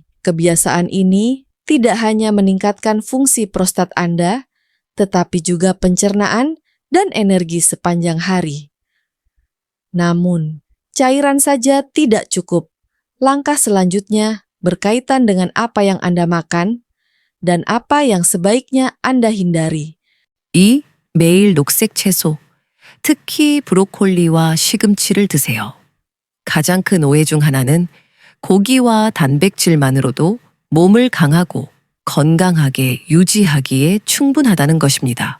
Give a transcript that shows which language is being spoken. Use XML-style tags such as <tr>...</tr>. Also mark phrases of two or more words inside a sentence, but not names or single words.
<id>Kebiasaan ini tidak hanya meningkatkan fungsi prostat Anda, tetapi juga pencernaan dan energi sepanjang hari. Namun, cairan saja tidak cukup. Langkah selanjutnya berkaitan dengan apa yang Anda makan dan apa yang sebaiknya Anda hindari. 2.</id> <ko>매일 녹색 채소, 특히 브로콜리와 시금치를 드세요. 가장 큰 오해 중 하나는 고기와 단백질만으로도 몸을 강하고 건강하게 유지하기에 충분하다는 것입니다.</ko>